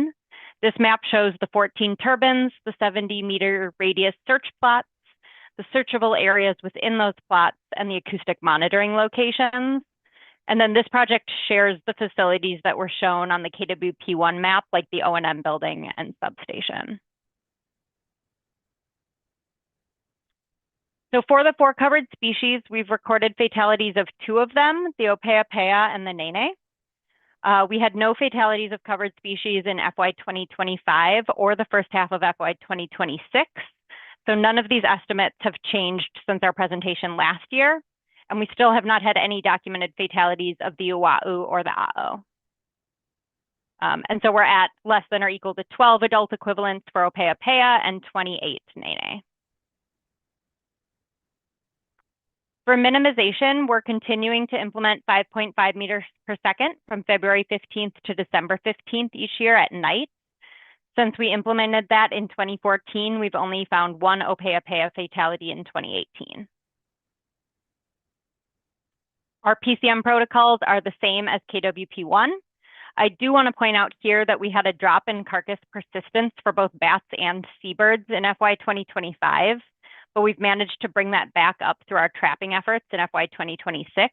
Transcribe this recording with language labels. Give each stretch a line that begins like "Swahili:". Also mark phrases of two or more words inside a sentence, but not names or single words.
English: This map shows the 14 turbines, the 70-meter radius search plots, the searchable areas within those plots, and the acoustic monitoring locations. And then this project shares the facilities that were shown on the KWP1 map, like the O&M building and substation. So for the 4 covered species, we've recorded fatalities of 2 of them, the ʻōpeʻapeʻa and the nēnē. We had no fatalities of covered species in FY 2025 or the first half of FY 2026. So none of these estimates have changed since our presentation last year. And we still have not had any documented fatalities of the uwa'u or the aeʻo. And so we're at less than or equal to 12 adult equivalents for ʻōpeʻapeʻa and 28 nēnē. For minimization, we're continuing to implement 5.5 meters per second from February 15th to December 15th each year at night. Since we implemented that in 2014, we've only found 1 ʻōpeʻapeʻa fatality in 2018. Our PCM protocols are the same as KWP1. I do want to point out here that we had a drop in carcass persistence for both bats and seabirds in FY 2025, but we've managed to bring that back up through our trapping efforts in FY 2026.